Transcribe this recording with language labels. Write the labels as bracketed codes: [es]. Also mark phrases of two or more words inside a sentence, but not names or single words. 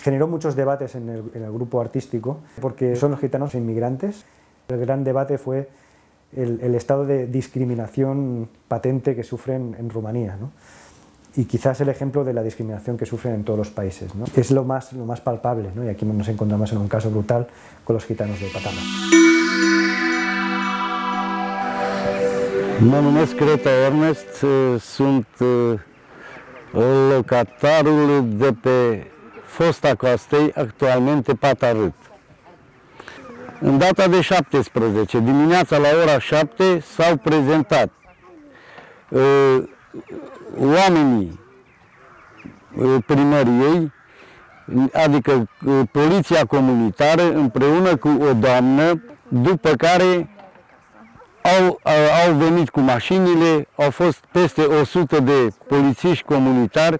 [es] Generó muchos debates en el grupo artístico, porque son los gitanos inmigrantes. El gran debate fue el estado de discriminación patente que sufren en Rumanía, ¿no? Y quizás el ejemplo de la discriminación que sufren en todos los países, ¿no? Es lo más palpable, ¿no? Y aquí nos encontramos en un caso brutal con los gitanos de Patama. [ro] Mă numesc Creta Ernest, sunt locatarul de pe fosta Coastei, actualmente Patarât. În data de 17, dimineața la ora 7, s-au prezentat oamenii primăriei, adică poliția comunitară, împreună cu o doamnă, după care au venit cu mașinile, au fost peste 100 de polițiști comunitari.